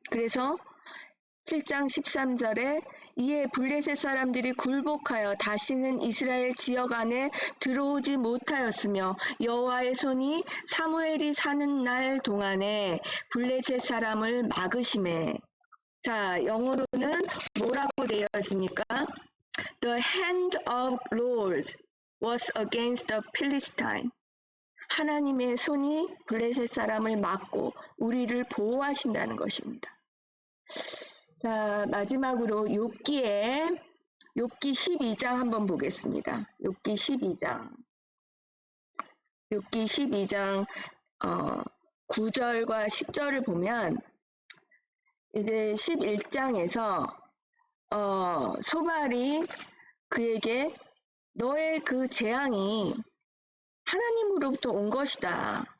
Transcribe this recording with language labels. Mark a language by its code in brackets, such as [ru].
[ko] 그래서 7장 13절에 이에 블레셋 사람들이 굴복하여 다시는 이스라엘 지역 안에 들어오지 못하였으며 여호와의 손이 사무엘이 사는 날 동안에 블레셋 사람을 막으심에. 자, 영어로는 뭐라고 되어 있습니까? [en] The hand of Lord was against the Philistine. [ko] 하나님의 손이 블레셋 사람을 막고 우리를 보호하신다는 것입니다. 자, 마지막으로 욥기 12장 한번 보겠습니다. 욥기 12장 9절과 10절을 보면 이제 11장에서 소발이 그에게 너의 그 재앙이 하나님으로부터 온 것이다.